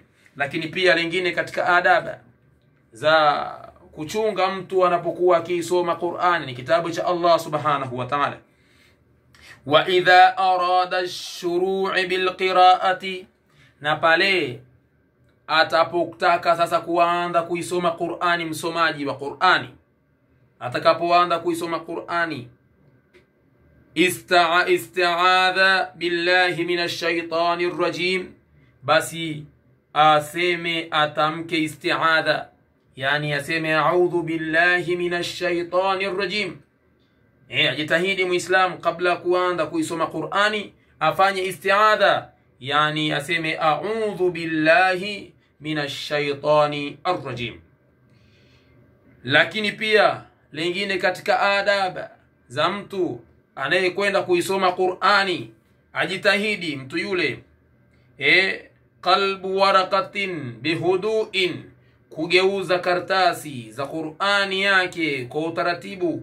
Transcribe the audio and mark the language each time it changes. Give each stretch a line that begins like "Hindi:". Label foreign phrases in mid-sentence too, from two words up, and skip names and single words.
Swahili: Lakini pia lingine katika adaba za kuchunga mtu anapokuwa akisoma Qur'ani ni kitabu cha
Arabic: الله سبحانه وتعالى, وإذا أراد الشروع بالقراءة,
Swahili: na pale atapotaka sasa kuanza kuisoma Qur'ani, msomaji wa Qur'ani atakapoanza kuisoma Qur'ani,
Arabic: استعاذة بالله من الشيطان الرجيم,
Swahili: basi aseme, atamke isti'adha, yani aseme
Arabic: أعوذ بالله من الشيطان الرجيم.
Swahili: Ajitahidi muislamu kabla kuanza kuisoma Qur'ani afanye isti'adha, yani aseme
Arabic: أعوذ بالله من الشيطان الرجيم.
Swahili: Lakini pia lingine katika adab za mtu anayekwenda kuisoma Qur'ani, ajitahidi mtu yule
Arabic: قلب ورقة بهدوء,
Swahili: kugeuza kartasi za Qur'ani yake kwa utaratibu.